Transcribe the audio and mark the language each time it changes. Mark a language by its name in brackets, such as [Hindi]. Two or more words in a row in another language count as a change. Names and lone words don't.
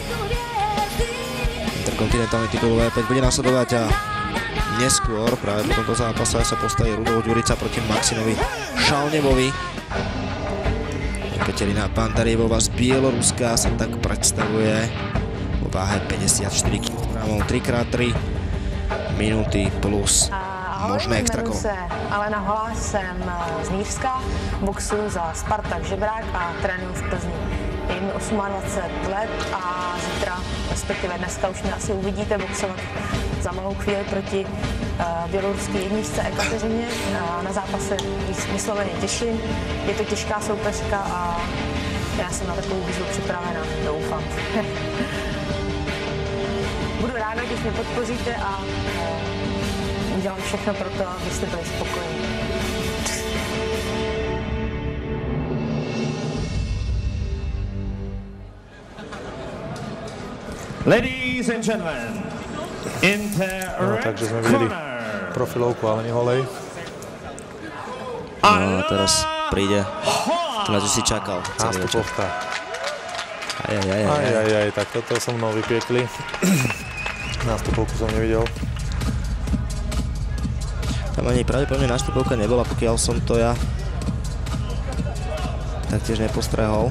[Slovak] Interkontinentálny titul V5 bude nasledovať a neskôr práve po tomto zápase sa postaví Rudolf Ďurica proti Maximovi Šalnevovi. Jekaterina Pandarievová z Bieloruska sa tak predstavuje vo váhe 54 kg, 3x3 minúty plus možné extra kolo. [Czech] Jmenuji se Alena Holá, jsem z Nýřska, boxuju za Spartak Žebrák a trénuju v Plzni. Je mi 28 let a zítra, respektive dneska už mě asi uvidíte boxovat za malou chvíli proti běloruské jedničce Ekateřině. Na zápase vysloveně těším, je to těžká soupeřka a já jsem na takovou výzvu připravena, doufám. Budu ráda, když mě podpoříte a udělám všechno pro to, abyste byli spokojení. [English] Ladies and gentlemen, in the red [Slovak] takže sme videli profilovku Aleny Holej. No a teraz príde, ktorá si čakal. Nástupovka. Ajajaj, tak toto som mnou vypiekli. Nástupovku som nevidel. Tam ani pravdepodobne nástupovka nebola, pokiaľ som to ja taktiež nepostrehol.